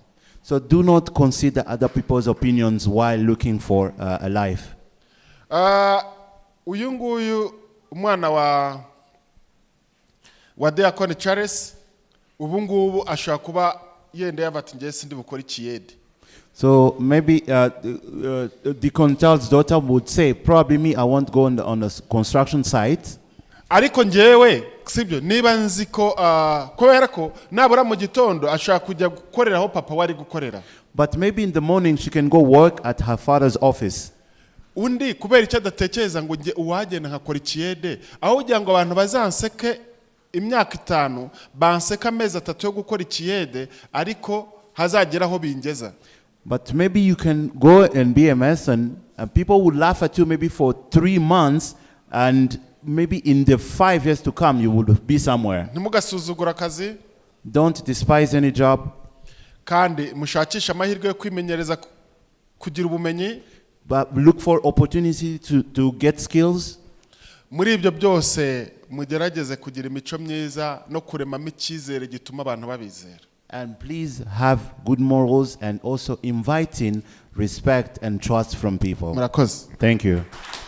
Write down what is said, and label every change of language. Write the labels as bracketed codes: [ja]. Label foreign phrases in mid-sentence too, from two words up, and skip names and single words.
[en] So do not consider other people's opinions while looking for a life. [rw] Uyu nguyu umwana wa Diakoni Charles ubu ngubu ashobora kuba yenda yavati ngiye sindi bukora ikiyede. [en] So maybe Deacon Charles' daughter would say, probably me, I won't go on a construction site. [rw] Ariko ngewe sibyo niba nzi ko kubera ko nabura mu gitondo ashaka kujya gukorera aho papa wari gukorera. [en] But maybe in the morning she can go work at her father's office. [rw] Undi kubera icyo adatekereza ngo nge uwagenda nkakora ikiyede aho kugira ngo abantu bazanseke imyaka 5 banseka amezi 3 yo gukora ikiyede ariko hazagera aho bingeza. [en] But maybe you can go and be a mason and people would laugh at you maybe for 3 months, and maybe in the 5 years to come you will be somewhere. [rw] Ntimugasuzugura akazi. [en] Don't despise any job. [rw] Kandi mushakisha amahirwe yo kwimenyereza kugira ubumenyi. [en] But look for opportunity to get skills. [rw] Muri ibyo byose mugerageze kugira imico myiza no kuremamo icyizere gituma abantu babizera. [en] And please have good morals and also inviting respect and trust from people. [rw] Murakoze. [en] Thank you.